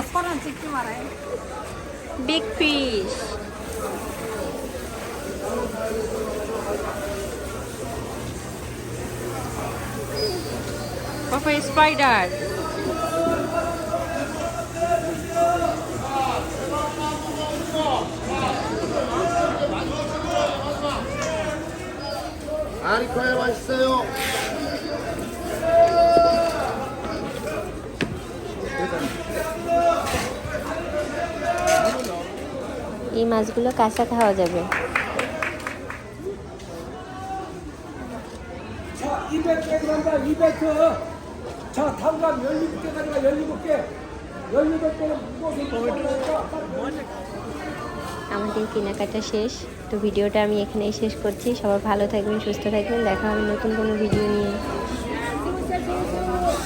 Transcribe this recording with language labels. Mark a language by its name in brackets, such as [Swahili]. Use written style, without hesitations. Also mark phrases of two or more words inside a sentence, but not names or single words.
[English] big fish. Papa spider. [Korean] 아리카야 맛있어요. [Bangla] এই মাছগুলো কাঁচা খাওয়া যাবে। [Korean] 자, 200개 들어간다, 200개. 자, 담감 17개 가져가, 17개. 17개는 무거워서 [Bangla] আমাদের কেনাকাটা শেষ। তো ভিডিওটা আমি এখানেই শেষ করছি। সবাই ভালো থাকবেন, সুস্থ থাকবেন। দেখা হবে নতুন কোনো ভিডিও নিয়ে।